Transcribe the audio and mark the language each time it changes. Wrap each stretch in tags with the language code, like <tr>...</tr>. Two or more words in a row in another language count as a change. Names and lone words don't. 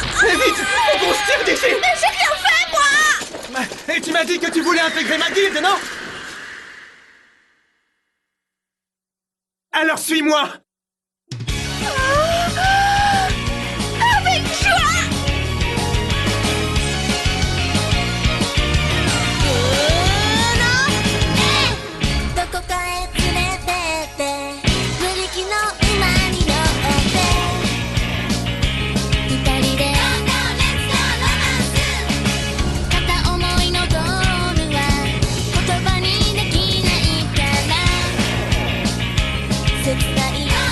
<fr>Mais vite, faut qu'on se tire d'ici. Mais j'ai rien fait, moi. Et tu m'as dit que tu voulais intégrer ma guilde, non? Alors suis-moi. Avec joie.</fr> <ja>どこかへ連れてって無力の馬に乗って二人で片思いのゴールは言葉にできないから切ない</ja>